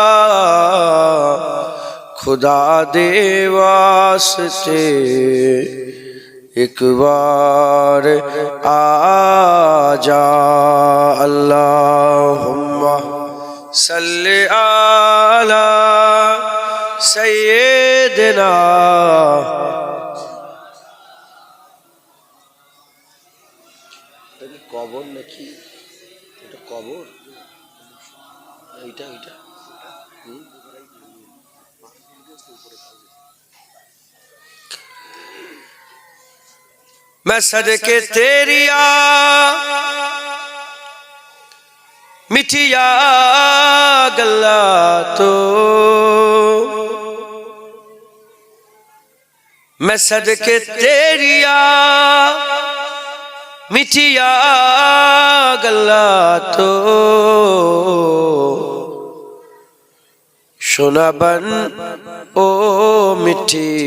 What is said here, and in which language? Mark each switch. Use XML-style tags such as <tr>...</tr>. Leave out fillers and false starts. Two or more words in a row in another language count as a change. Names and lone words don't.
<pa>خدا دے واسطے ایک بار</pa> <ar>آجا اللہم صلی علی</ar> <bn>سیدنا কবর নাকি এটা কবর এইটা এইটা</bn> <pa>میں صدقے تیری مٹھیا گلا تو میں صدقے تیری مٹھیا گلا تو سونا بن او مٹھی</pa>